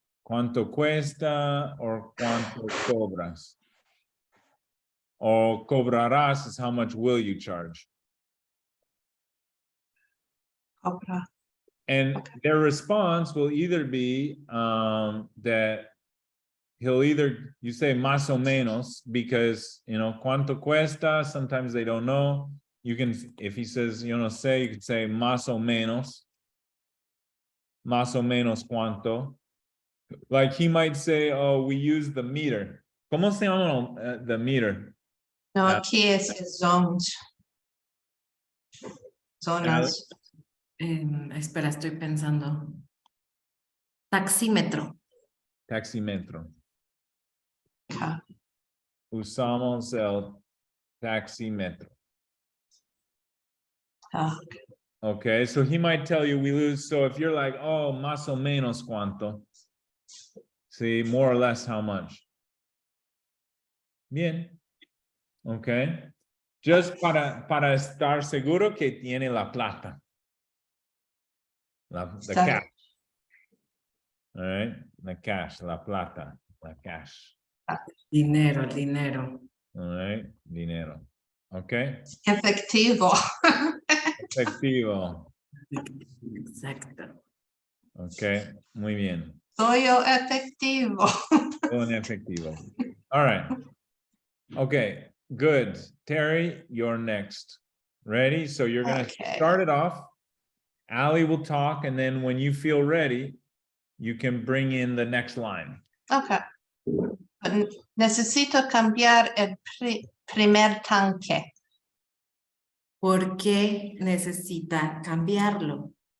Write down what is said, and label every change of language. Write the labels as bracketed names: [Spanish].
[Spanish] ¿Cuánto cuesta or cuánto cobras? [English] Or cobrarás is how much will you charge? okay, And their response will either be that you say más o menos, because, cuánto cuesta, sometimes they don't know. You can, if he says, you could say más o menos cuánto. Like he might say, oh, we use the meter. [Spanish] ¿Cómo se llama the meter? no, aquí es zones. Zonas. Espera, estoy pensando. Taxímetro. Taxímetro. [English] Okay. [Spanish] Usamos el taxímetro. [English] Okay. Okay, so he might tell you we lose. So if you're like, oh, más o menos cuánto. See, more or less how much. [Spanish] Bien. Okay. Just para estar seguro que tiene la plata. [English] The [Spanish] Está- [English] cash. All right. The cash, la plata, la cash. [Spanish] Dinero, el dinero. [English] All right. Dinero. Okay. [Spanish] Efectivo. Efectivo. Exacto. Okay. Muy bien. Soy yo efectivo. [English] Todo en efectivo. All right. Okay. Good. Terry, you're next. Ready? So you're going to Okay. start it off. Ali will talk, and then when you feel ready, you can bring in the next line. Okay. [Spanish] Necesito cambiar el primer tanque. ¿Por qué necesita cambiarlo?